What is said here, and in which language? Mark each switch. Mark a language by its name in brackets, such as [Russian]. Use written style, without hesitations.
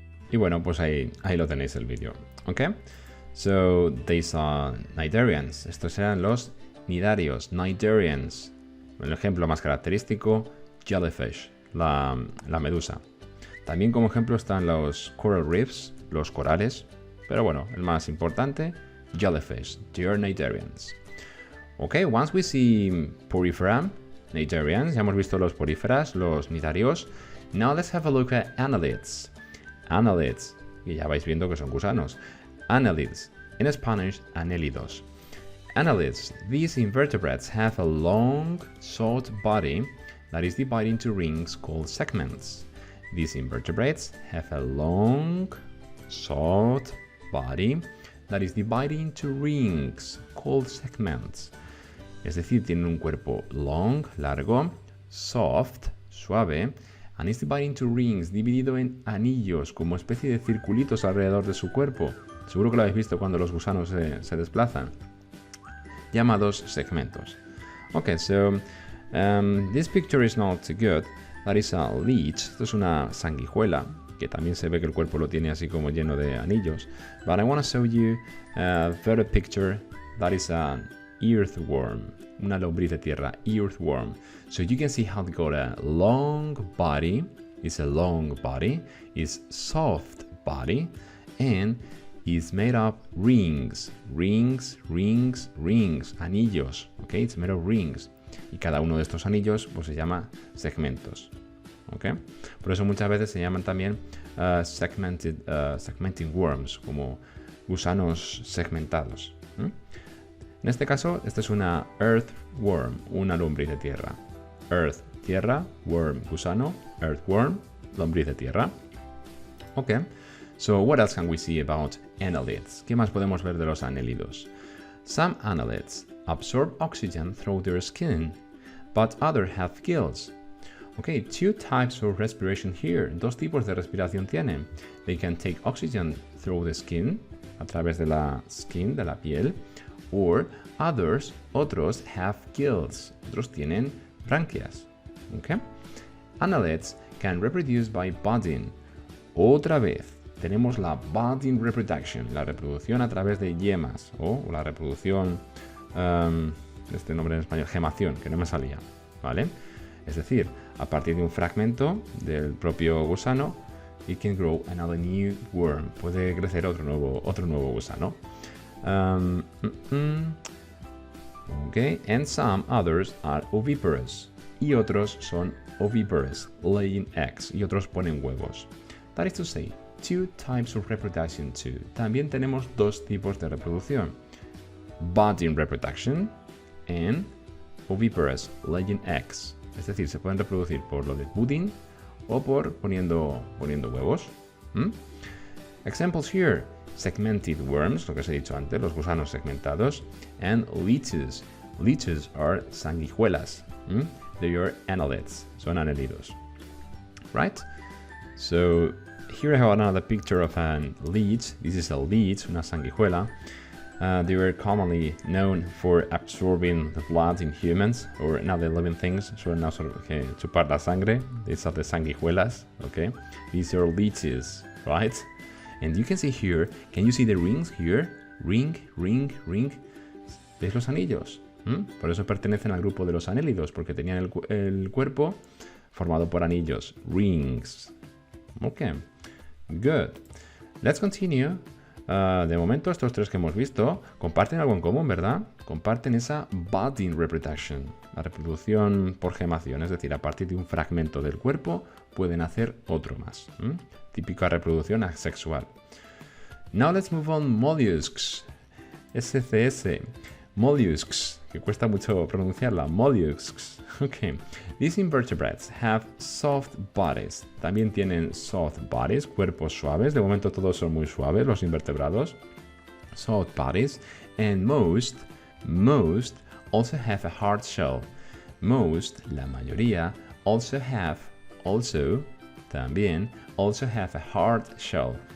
[Spanish] Y bueno, pues ahí lo tenéis el vídeo. ¿Ok? [English] So, these are cnidarians. [Spanish] Estos eran los nidarios, cnidarians. El ejemplo más característico, jellyfish, la medusa. También como ejemplo están los coral reefs, los corales. Pero bueno, el más importante, jellyfish, [English] they are cnidarians. Ok, once we see porifera, cnidarians, [Spanish] ya hemos visto los poríferas, los nidarios. [English] Now let's have a look at annelids. [Spanish] Annelids, y ya vais viendo que son gusanos. [English] Annelids, in Spanish, annélidos. Annelids, these invertebrates have a long, short body that is divided into rings called segments. These invertebrates have a long, short body that is divided into rings called segments. Es decir, tienen un cuerpo long, largo, soft, suave, and is divided into rings, dividido en anillos, como especie de circulitos alrededor de su cuerpo. [Spanish] Seguro que lo habéis visto cuando los gusanos se desplazan. Llamados segmentos. [English] Okay, so this picture is not good. That is a leech. [Spanish] Esto es una sanguijuela, que también se ve que el cuerpo lo tiene así como lleno de anillos. [English] But I want to show you a better picture. That is an earthworm. [Spanish] Una lombriz de tierra, [English] earthworm. So you can see how they got a long body. It's a long body. It's soft body. And it's made of rings. Rings, rings, rings. Anillos. Okay, it's made of rings. [Spanish] Y cada uno de estos anillos pues se llama segmentos. Okay? Por eso muchas veces se llaman también [English] segmenting worms, [Spanish] como gusanos segmentados. En este caso, esta es una earthworm, una lombriz de tierra. Earth, tierra, worm, gusano, earthworm, lombriz de tierra. [English] Okay, so what else can we see about annelids? [Spanish] ¿Qué más podemos ver de los anélidos? [English] Some annelids absorb oxygen through their skin, but others have gills. Okay, two types of respiration here. [Spanish] Dos tipos de respiración tienen. [English] They can take oxygen through the skin, [Spanish] a través de la [English] skin, [Spanish] de la piel, [English] or otros have gills. [Spanish] Otros tienen branquias. Okay? [English] Annelids can reproduce by budding. [Spanish] Otra vez, tenemos la budding reproduction, la reproducción a través de yemas, o la reproducción, este nombre en español, gemación, que no me salía, ¿vale? Es decir, a partir de un fragmento del propio gusano, [English] it can grow another new worm. [Spanish] Puede crecer otro nuevo gusano. [English] Okay, and some others are oviparous. [Spanish] Y otros son [English] oviparous, laying eggs. [Spanish] Y otros ponen huevos. [English] That is to say, two types of reproduction too. [Spanish] También tenemos dos tipos de reproducción. [English] Budding reproduction and oviparous, laying eggs. [Spanish] Es decir, se pueden reproducir por lo de budding o por poniendo huevos. [English] Examples here. Segmented worms, [Spanish] lo que os he dicho antes, los gusanos segmentados, [English] and leeches. Leeches are sanguijuelas. They are annelids, [Spanish] son anelidos. [English] Right? So here I have another picture of a leech. This is a leech, [Spanish] una sanguijuela. [English] They were commonly known for absorbing the blood in humans or in other living things. [Spanish] Suelen chupar la sangre. [English] These are the [Spanish] sanguijuelas. [English] Okay, these are leeches, right? And you can see here. Can you see the rings here? Ring, ring, ring. [Spanish] ¿Veis los anillos? Por eso pertenecen al grupo de los anélidos, porque tenían el cuerpo formado por anillos. Rings. [English] Okay, good. Let's continue. [Spanish] De momento estos tres que hemos visto comparten algo en común, ¿verdad? Comparten esa budding reproduction, la reproducción por gemación, es decir, a partir de un fragmento del cuerpo pueden hacer otro más. Típica reproducción asexual. [English] Now let's move on mollusks. SCS. [Spanish] Mollusks, que cuesta mucho pronunciarla. [English] Mollusks. Okay. These invertebrates have soft bodies. [Spanish] También tienen soft bodies, cuerpos suaves. De momento todos son muy suaves, los invertebrados. [English] Soft bodies. And most also have a hard shell. Most, [Spanish] la mayoría, también [English] have a hard shell.